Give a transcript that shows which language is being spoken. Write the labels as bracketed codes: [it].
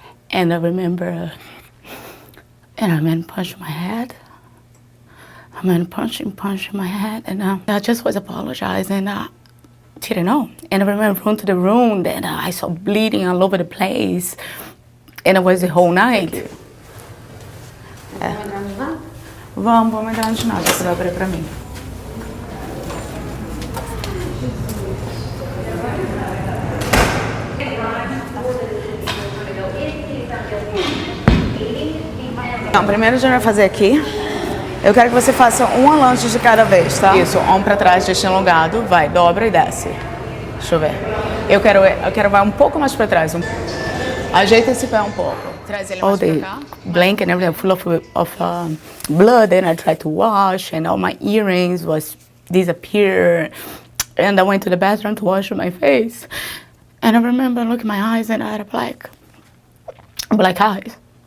[en] And I remember, and I mean, punched my head. I mean, punching my head, and I just was apologizing. Didn't know. And I remember running to the room, and I saw bleeding all over the place. And it was the whole night. [pt] Vamos entrar no ginásio, você vai abrir pra mim. Então, primeiro a gente vai fazer aqui. Eu quero que você faça uma lanche de cada vez, tá? Isso, ombro pra trás, deixa alongado, vai, dobra e desce. Deixa eu ver. Eu quero vai um pouco mais pra trás. Ajeita esse pé um pouco. Traz ele mais pra cá. [en] Blanket and everything full of blood, and I tried to wash, and all my earrings was disappear. And I went to the bathroom to wash my face. And I remember looking in my eyes, and I had black eyes.